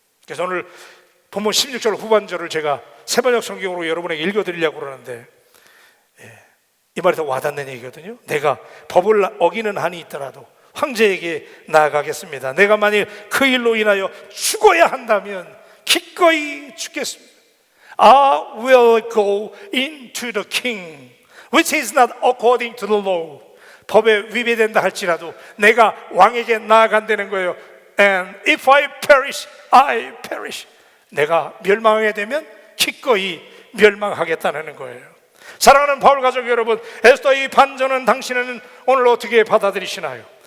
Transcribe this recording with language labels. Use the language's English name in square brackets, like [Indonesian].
[Korean] 그래서 오늘 본문 16절 후반절을 제가 새번역 성경으로 여러분에게 읽어드리려고 그러는데, 이 말이 더 와닿는 얘기거든요. 내가 법을 어기는 한이 있더라도 황제에게 나아가겠습니다. 내가 만일 그 일로 인하여 죽어야 한다면 기꺼이 죽겠습니다. [English] I will go into the king, which is not according to the law. [Korean] 법에 위배된다 할지라도 내가 왕에게 나아간다는 거예요. [English] And if I perish, I perish. [Korean] 내가 멸망하게 되면 기꺼이 멸망하겠다는 거예요. 사랑하는 바울 가족 여러분, 에스더의 반전은 당신은 오늘 어떻게 받아들이시나요?